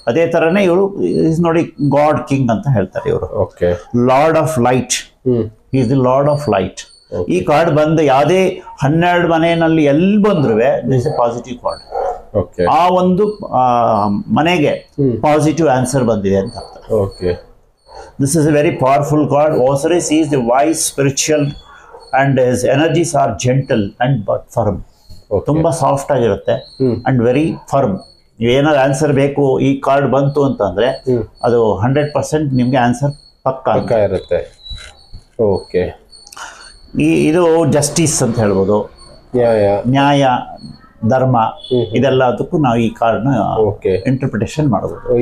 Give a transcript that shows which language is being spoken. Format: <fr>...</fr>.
<kn>ಅದೇ ತರನೇ ಇವರು ನೋಡಿ ಗಾಡ್ ಕಿಂಗ್ ಅಂತ ಹೇಳ್ತಾರೆ ಇವರು. Okay,</kn> <en>Lord of light, is the lord of light.</en> <kn>ಈ ಕಾರ್ಡ್ ಬಂದು ಯಾವುದೇ 12 ಮನೆಯಲ್ಲಿ ಎಲ್ಲಿ ಬಂದ್ರು</kn> <en>This a positive card.</en> <kn>ಆ ಒಂದು ಮನೆಗೆ ಪಾಸಿಟಿವ್ ಆನ್ಸರ್ ಬಂದಿದೆ ಅಂತ ಅರ್ಥ. Okay,</kn> <en>this is a very powerful god. Osiris is the wise, spiritual, and his energies are gentle and but firm.</en> <kn>ತುಂಬಾ ಸಾಫ್ಟ್ ಆಗಿರುತ್ತೆ</kn> <en>And very firm.</en> <kn>ನೀವೇನಾದ್ರು ಆನ್ಸರ್ ಬೇಕು, ಈ ಕಾರ್ಡ್ ಬಂತು ಅಂತಂದ್ರೆ ಅದು 100% ನಿಮ್ಗೆ ಆನ್ಸರ್ ಪಕ್ಕ ಇರುತ್ತೆ. ಓಕೆ, ಇದು ಜಸ್ಟಿಸ್ ಅಂತ ಹೇಳ್ಬೋದು, ನ್ಯಾಯ, ಧರ್ಮ, ಇದೆಲ್ಲ ಅದಕ್ಕೂ ನಾವು ಈ ಕಾರ್ಡ್ ನ ಇಂಟರ್ಪ್ರಿಟೇಷನ್ ಮಾಡಬಹುದು.</kn>